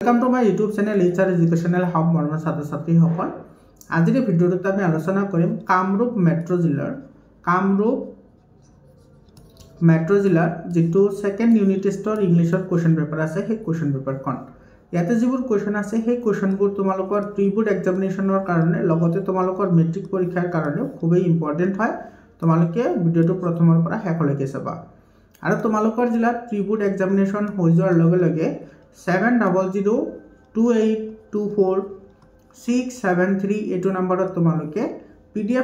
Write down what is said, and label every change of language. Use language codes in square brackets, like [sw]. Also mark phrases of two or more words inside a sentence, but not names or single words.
[en] Welcome to my YouTube channel HR Educational Hub [as] मरমৰ ছাত্ৰ ছাত্ৰীসকল আজিৰ ভিডিঅ'টোত আমি আলোচনা কৰিম কামৰূপ মেট্ৰ' জিলাৰ যেটো [en] second unit test English question paper [as] আছে সেই [en] question paper [as] ইয়াতে যিবোৰ কোৱেশ্চন আছে সেই কোৱেশ্চনবোৰ তোমালোকৰ [en] pre board examination [as] কাৰণে লগতে তোমালোকৰ মেট্ৰিক পৰীক্ষাৰ কাৰণে খুবেই ইম্পৰ্টেন্ট হয় তোমালোকে ভিডিঅ'টো প্ৰথমৰ পৰা শেষলৈকে চাবা আৰু তোমালোকৰ জিলাত [en] pre board examination [as] হৈ যোৱাৰ লগে লগে 7002824673 এটো নম্বৰত তোমালোকে PDF